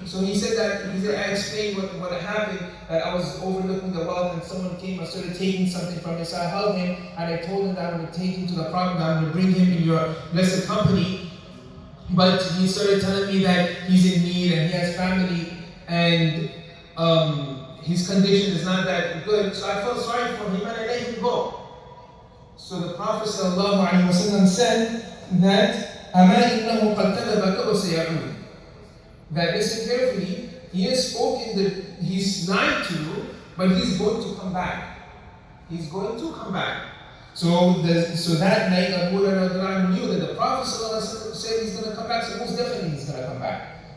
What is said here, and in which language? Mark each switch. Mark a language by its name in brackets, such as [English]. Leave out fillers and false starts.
[English] So he said I explained what happened, that I was overlooking the wealth and someone came and started taking something from me. So I held him and I told him that I'm going to take him to the Prophet, that I'm going to bring him in your blessed company. But he started telling me that he's in need and he has family and his condition is not that good. So I felt sorry for him and I let him go. So the Prophet ﷺ said that [Arabic] أَمَا إِنَّهُ قَدْ كَذَبَكَ وَسَيَعُودُ. [English] That listen carefully, he has spoken that he's lied to you, but he's going to come back. He's going to come back. So that night Abu Hurairah knew that the Prophet ﷺ said he's going to come back, so most definitely he's going to come back.